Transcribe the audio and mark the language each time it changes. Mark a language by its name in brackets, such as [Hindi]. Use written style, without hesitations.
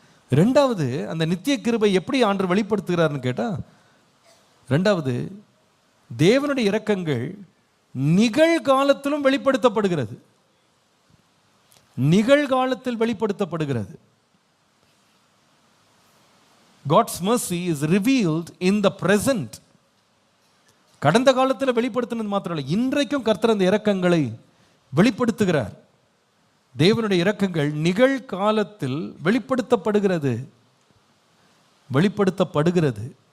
[Tamil] ரெண்டாவது, அந்த நித்திய கிருபை எப்படி ஆண்டவர் வெளிப்படுத்துகிறார்னு கேட்டால், ரெண்டாவது தேவனுடைய இரக்கங்கள் நிகழ்காலத்திலும் வெளிப்படுத்தப்படுகிறது. நிகழ்காலத்தில் வெளிப்படுத்தப்படுகிறது. [English] God's mercy is revealed in the present. [Tamil] கடந்த காலத்தில் வெளிப்படுத்தினது மாத்திரம் இல்லை, இன்றைக்கும் கர்த்தர் அந்த இரக்கங்களை வெளிப்படுத்துகிறார். தேவனுடைய இரக்கங்கள் நிகழ்காலத்தில் வெளிப்படுத்தப்படுகிறது. வெளிப்படுத்தப்படுகிறது.